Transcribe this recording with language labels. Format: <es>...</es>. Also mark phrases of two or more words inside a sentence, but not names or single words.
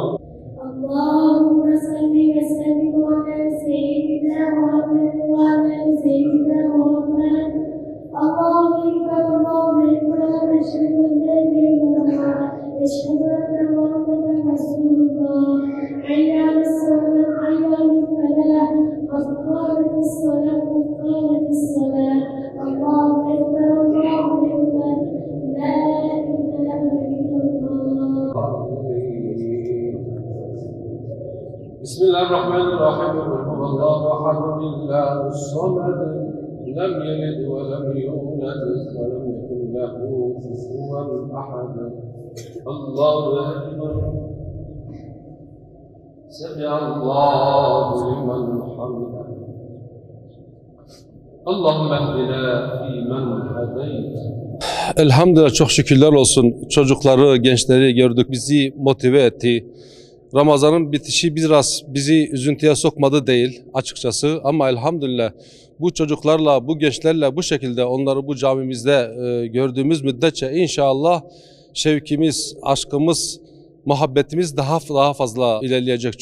<ar>اللهم صل وسلم على سيدنا محمد وعلى سيدنا محمد. الله أكبر، الله أكبر، أشهد أن لا إله إلا الله، أشهد أن محمدا رسول الله. حي على الصلاة، حي على الفلاح، قد قامت الصلاة، قد قامت الصلاة. الله أكبر، الله أكبر، لا إله إلا الله. Bismillahirrahmanirrahim. الله أحد، الله الصمد. لم يلد ولم يولد ولم يكن له كفوا أحد الله أكبر سمع الله لمن حمده اللهم اهدنا فيمن هديت.</ar> <tr>Elhamdülillah çok şükürler olsun. Çocukları, gençleri gördük. Bizi motive etti. Ramazan'ın bitişi biraz bizi üzüntüye sokmadı değil açıkçası ama elhamdülillah bu çocuklarla, bu gençlerle bu şekilde onları bu camimizde gördüğümüz müddetçe inşallah şevkimiz, aşkımız, muhabbetimiz daha fazla ilerleyecek.</tr>